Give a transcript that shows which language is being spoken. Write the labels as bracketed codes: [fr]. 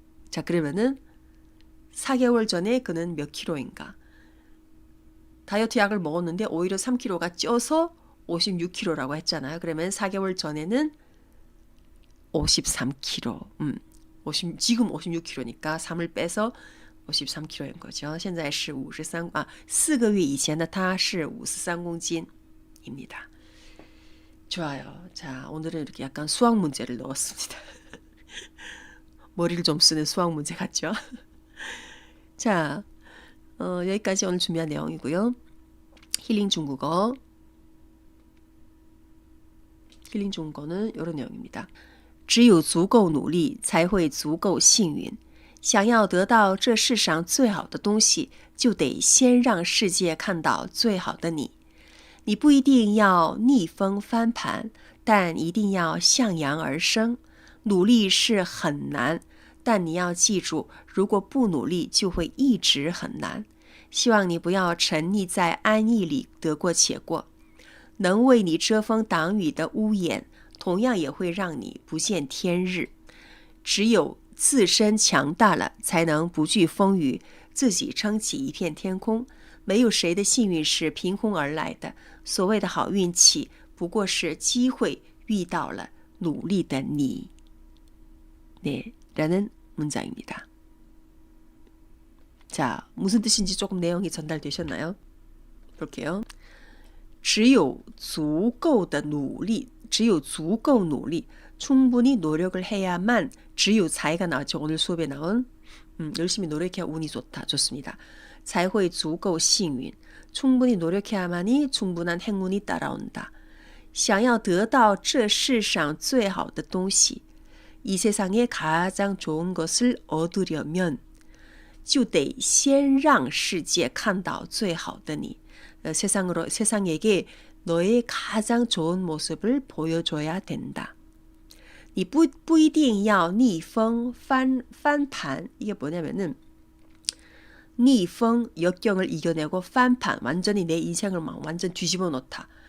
[ko] 자, 그러면은 4개월 전에 그는 몇 킬로인가? 다이어트 약을 먹었는데 오히려 3kg가 쪄서 56kg라고 했잖아요. 그러면 4개월 전에는 53kg. 지금 56kg니까 3을 빼서 53kg인 거죠. [zh] 现在是53 4个月以前的他是53公斤입니다. [ko] 좋아요. 자, 오늘은 이렇게 약간 수학 문제를 넣었습니다. 머리를 좀 쓰는 수학 문제 같죠? 자, 여기까지 오늘 준비한 내용이고요. 힐링 중국어는 이런 내용입니다. [zh] 只有足够努力，才会足够幸运。想要得到这世上最好的东西，就得先让世界看到最好的你。你不一定要逆风翻盘，但一定要向阳而生。努力是很难，但你要记住，如果不努力，就会一直很难。希望你不要沉溺在安逸里得过且过。能为你遮风挡雨的屋檐，同样也会让你不见天日。只有自身强大了，才能不惧风雨，自己撑起一片天空。没有谁的幸运是凭空而来的，所谓的好运气，不过是机会遇到了努力的你。 [ko] 네, 라는 문장입니다. 자, 무슨 뜻인지 조금 내용이 전달되셨나요? 볼게요. [zh] 只有足够的努力, 只有足够努力, [ko] 충분히 노력을 해야만, [zh] 只有才가 나왔죠. [ko] 오늘 수업에 나온 열심히 노력해야 운이 좋다. 좋습니다. [zh] 才会足够幸运. [ko] 충분히 노력해야만이 충분한 행운이 따라온다. [zh] 想要得到这世上最好的东西, [ko] 이 세상에 가장 좋은 것을 얻으려면 [zh] 就得先让世界看到最好的你. [ko] 세상에게 너의 가장 좋은 모습을 보여줘야 된다. [zh] 你不一定要逆风翻盘. [ko] 이게 뭐냐면은 逆风, 역경을 이겨내고 翻盘, 완전히 내 인생을 막 완전 뒤집어 놓다.